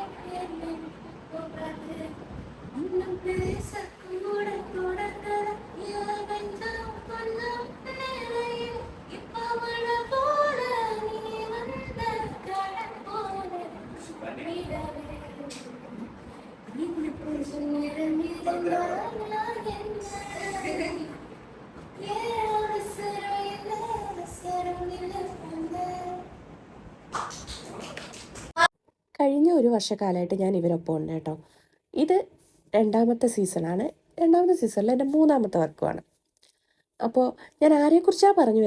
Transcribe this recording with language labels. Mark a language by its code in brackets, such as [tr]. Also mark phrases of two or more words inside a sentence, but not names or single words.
[ta] என்ன போகாது இன்னும் பேசக்கூட தொடங்கலையே நெஞ்சம் கொஞ்சம் நிறைய இப்போ மழை போல நீ வந்த கடல் போல விடவே இன்னும் கொஞ்சம் நேரம் இருந்தால் நான் என்ன ஏன் அவசரம் என்ன அவசரம் இல்லை [ml] കഴിഞ്ഞ ഒരു വർഷക്കാലമായിട്ട് ഞാൻ ഇവരൊപ്പം ഉണ്ട് കേട്ടോ. ഇത് രണ്ടാമത്തെ സീസണാണ്. രണ്ടാമത്തെ സീസണിൽ എൻ്റെ മൂന്നാമത്തെ വർക്കുമാണ്. അപ്പോൾ ഞാൻ ആരെക്കുറിച്ചാണ് പറഞ്ഞു